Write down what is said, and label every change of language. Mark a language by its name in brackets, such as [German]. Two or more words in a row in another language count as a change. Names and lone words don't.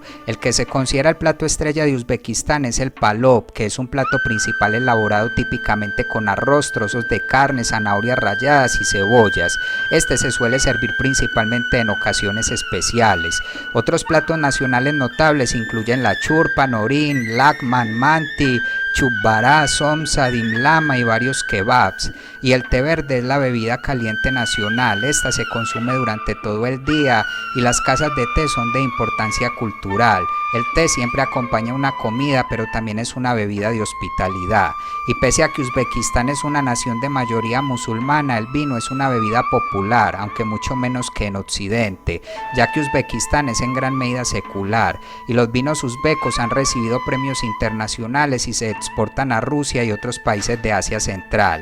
[Spanish] El que se considera el plato estrella de Uzbekistán es el palov, que es un plato principal elaborado típicamente con arroz, trozos de carne, zanahorias ralladas y cebollas. Este se suele servir principalmente en ocasiones especiales. Otros platos nacionales notables incluyen la churpa, norin, lakman, manti, chubbará, somsa, dimlama y varios kebabs. Y el té verde es la bebida caliente nacional. Esta se consume durante todo el día y las casas de té son de importancia cultural. El té siempre acompaña una comida, pero también es una bebida de hospitalidad. Y pese a que Uzbekistán es una nación de mayoría musulmana, el vino es una bebida popular, aunque mucho menos que en Occidente, ya que Uzbekistán es en gran medida secular, y los vinos uzbecos han recibido premios internacionales y se exportan a Rusia y otros países de Asia Central.